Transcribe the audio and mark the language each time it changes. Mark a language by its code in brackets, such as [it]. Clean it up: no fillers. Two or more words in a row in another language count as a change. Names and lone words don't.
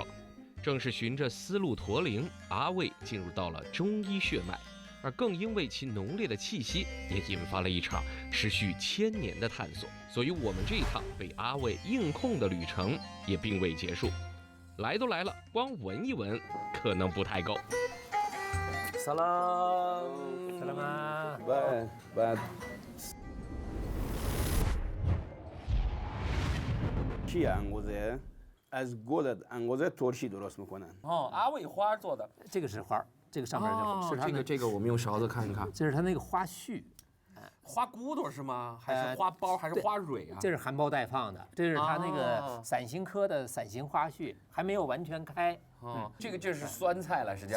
[zh] 正是循着丝路驼铃，阿魏进入到了中医血脉，而更因为其浓烈的气息，也引发了一场持续1000年的探索。所以我们这一趟被阿魏硬控的旅程也并未结束。来都来了，光闻一闻可能不太够。 [fa] Salam， بعد چی انگوزه از گل انگوزه ترشی درست میکنن. [zh] 阿魏花做的，这个是花，这个上面是它的这个我们用勺子看一看，这是它那个花絮。花骨朵是吗？还是花苞？还是花蕊啊？这是含苞待放的，这是它那个伞形科的伞形花絮，还没有完全开。这个就是酸菜了，实际上